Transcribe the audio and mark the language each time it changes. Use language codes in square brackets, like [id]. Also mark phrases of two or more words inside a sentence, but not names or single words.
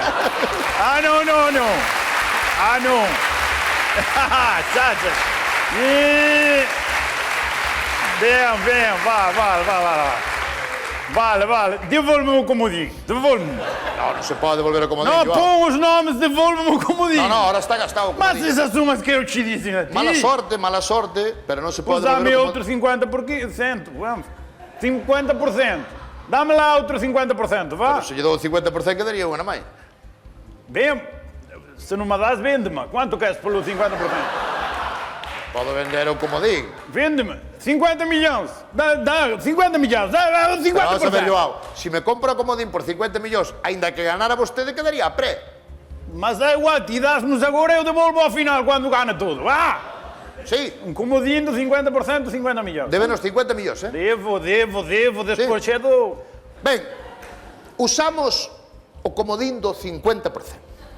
[pt] Não. Chacha. Bem, vale. Devolve-me o comodinho, devolve-me. [gl] Non se pode devolver o comodín, [pt] Não, Joao. põe os nomes, devolve-me o comodinho. [gl] Non, ahora está gastado o [pt] Mas [gl] comodín. [pt] essas sumas que eu te disse a ti. [gl] Mala sorte, pero non se pode [pt] Pois dá-me [gl] devolver o [pt] outro [gl] comodín. [pt] 50%, vamos. 50%. Dá-me lá outro 50%, vá. [gl] Se lle dou o 50% quedaría unha na máis. [pt] Bem, se não me das, vende-me. Quanto queres pelo 50%? [gl] Podo vender o comodín. [pt] Vende-me. 50 milhões. Dá 50 milhões. Dá 50%. [gl] Vamos a ver, Joao, se me compra o comodín por 50 millóns, aínda que ganara vostede, quedaría a pré. [pt] Mas é igual, ti dás-nos agora, eu devolvo ao final quando gana tudo. Vá! [gl] Sí, [pt] Um comodinho de 50%, 50 milhões. [gl] débenos 50 millóns, eh? Devo, despois é do... Ben, usamos o comodín do 50%.